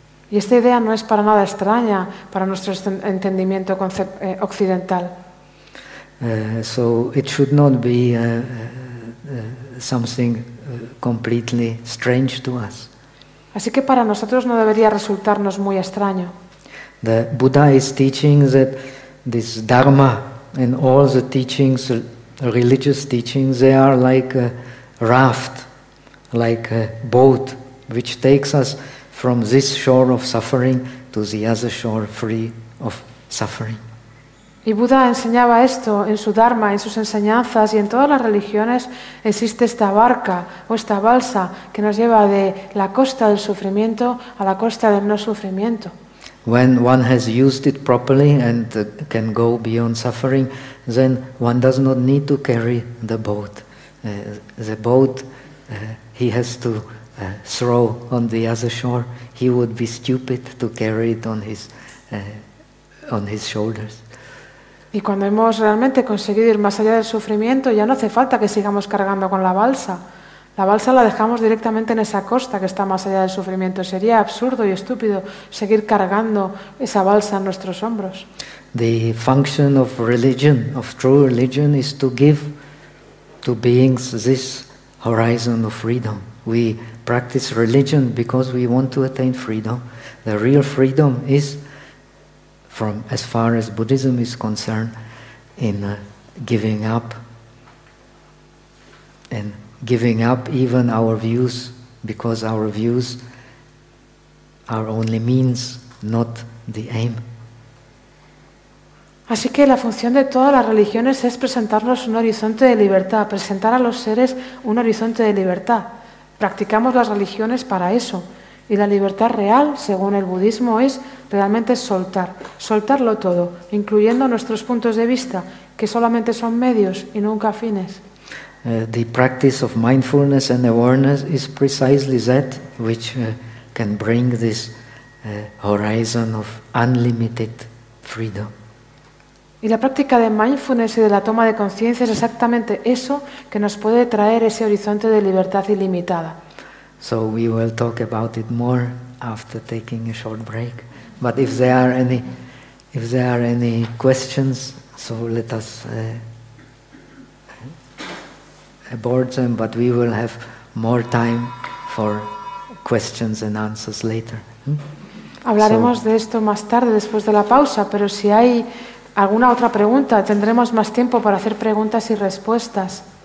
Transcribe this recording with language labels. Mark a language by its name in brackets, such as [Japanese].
[Spanish] Y esta idea no es para nada extraña para nuestro entendimiento occidental. [English] So it should not be something completely strange to us. [Spanish] Así que para nosotros no debería resultarnos muy extraño. [English] The Buddha is teaching that this Dharma and all the teachings, religious teachings, they are like a raft, like a boat, which takes us from this shore of suffering to the other shore free of suffering. [Spanish] Y Buda enseñaba esto en su Dharma, en sus enseñanzas y en todas las religiones existe esta barca o esta balsa que nos lleva de la costa del sufrimiento a la costa del no sufrimiento. [English] When one has used it properly and can go beyond suffering, then one does not need to carry the boat. The boat he has to throw on the other shore. He would be stupid to carry it on his shoulders. [Spanish] Y cuando hemos realmente conseguido ir más allá del sufrimiento, ya no hace falta que sigamos cargando con la balsa. La balsa la dejamos directamente en esa costa que está más allá del sufrimiento. Sería absurdo y estúpido seguir cargando esa balsa en nuestros hombros. [English] The function of religion, of true religion, is to give to beings this horizon of freedom. We practice religion because we want to attain freedom. The real freedom is, from as far as Buddhism is concerned, in giving up even our views, because our views are only means, not the aim. [Spanish] Así que la función de todas las religiones es presentarnos un horizonte de libertad, presentar a los seres un horizonte de libertad. Practicamos las religiones para eso. Y la libertad real, según el budismo, es realmente soltar, soltarlo todo, incluyendo nuestros puntos de vista, que solamente son medios y nunca fines. [English] The practice of mindfulness and awareness is precisely that which can bring this horizon of unlimited freedom. [Spanish] Y la práctica de mindfulness y de la toma de conciencia es exactamente eso que nos puede traer ese horizonte de libertad ilimitada. [English] So we will talk about it more after taking a short break. But if there are any questions, so let us abort them, but we will have more time for questions and answers later. [Spanish] Hablaremos de esto más tarde, después de la pausa, pero si hay alguna otra pregunta, tendremos más tiempo para hacer preguntas y respuestas.